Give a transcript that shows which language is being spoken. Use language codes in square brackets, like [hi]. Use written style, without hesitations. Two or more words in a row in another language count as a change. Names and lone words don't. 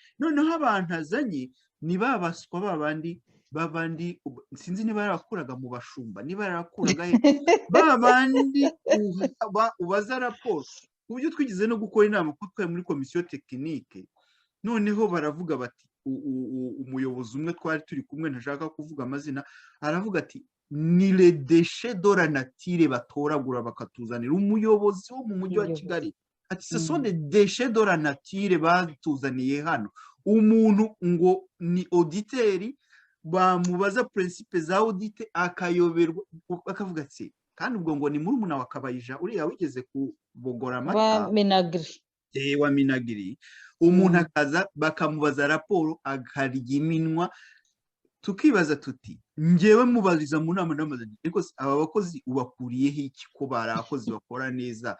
[rw] Noneho abantu azanye ni babaswa babandi sinzi niba yarakuraga mu bashumba, niba yarakuraga babandi ubaza raporo. Uburyo twigize no gukora inama kuko twari muri komisiyo tekinike, noneho baravuga bati umuyobozi umwe twari turi kumwe ntashaka kuvuga amazina, aravuga ati ni [fr] le déchet de la nature [rw] batoragura bakatuzanira. Umuyobozi wo mu mujyi wa Kigali ati [fr] ce sont des déchets de la nature [rw] batuzaniye hano. Umuntu ngo ni auditeri, bamubaza principe za audite akayoberwa, bakavuga ati kandi ubwo ngo ni murumuna wa Kabayija uriya wigeze kubogora amata wa Minagri. Wa Minagri. Umuntu akaza bakamubaza raporo akarya iminwa, tukibaza tuti ngewe mubariza mu nama n'amazina ariko aba bakozi ubakuriyeho iki ko barakozi bakora neza?